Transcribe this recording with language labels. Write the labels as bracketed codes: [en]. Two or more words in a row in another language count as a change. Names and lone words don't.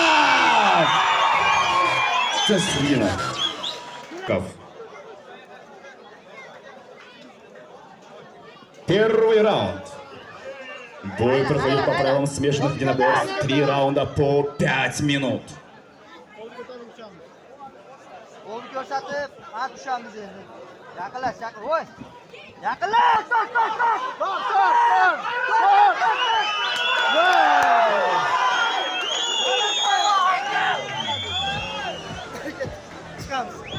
[ru] Первый раунд. Бой проходит по правилам смешанных единоборств. 3 раунда по 5 минут. [uz] Qo'lni ko'rsatib, at tushamiz endi. Yaqinlash, yaqin. Voy. Yaqinlash, tor, tor, tor. Tor, tor, tor. Chiqamiz.